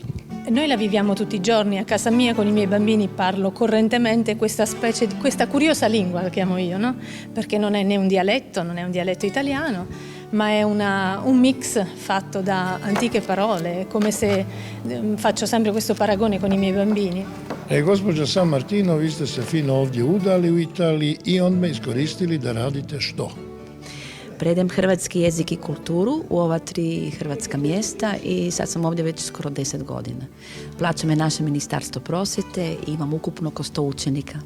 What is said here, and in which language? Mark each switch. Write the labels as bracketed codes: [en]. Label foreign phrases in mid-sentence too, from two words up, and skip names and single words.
[it] Noi la viviamo tutti i giorni, a casa mia con i miei bambini parlo correntemente questa curiosa lingua, la chiamo io, no? Perché non è un dialetto italiano, ma è un mix fatto da antiche parole, come se faccio sempre questo paragone con i miei bambini. [hr] Gospođa San Martino, vi ste se fino ovdje udali u Italiji i onda iskoristili da radite što? Predajem hrvatski jezik i kulturu u ova 3 hrvatska mjesta i sad sam ovdje već skoro 10 godina. Plaća me naše ministarstvo prosvjete i imam ukupno oko 100 učenika.